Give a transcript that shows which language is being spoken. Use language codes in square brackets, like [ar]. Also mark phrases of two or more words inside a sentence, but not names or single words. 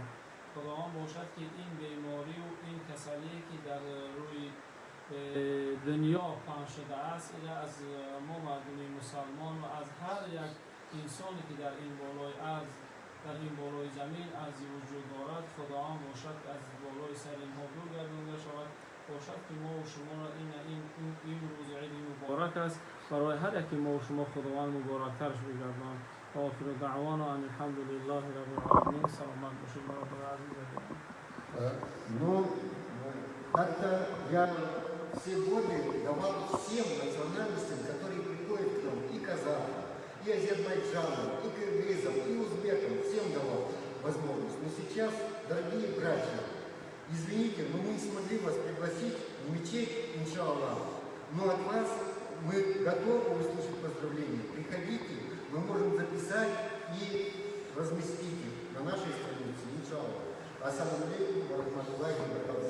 [fa] خداوند باشد که این بیماری و این کسلی که در روی دنیا پنهان شده است این از ما مردم مسلمان و از هر یک انسانی که در این بالای ارض در این بالای زمین از وجود دارد خداوند باشد که از بالای سر اینها دور گردانده شود باشد که ما و شما را این روز عید مبارک است برای هر یکی ما و شما خداوند مبارکترش بگرداند. [ar] آخر دعوانا ان الحمد لله رب العالمین. [fa] سلامت باشید برادر عزیز. [ru] Ну, как-то я все годы давал всем национальностям, которые приходят к нам, и казахам, и азербайджанам, и кыргызам, и узбекам, всем давал возможность. Но сейчас, дорогие братья, извините, но мы не смогли вас пригласить в мечеть, иншаллах, но от вас мы готовы услышать поздравления. Приходите, мы можем записать и разместить их на нашей странице, иншаллах. [ar] السلام عليكم و رحمة الله و بركاته.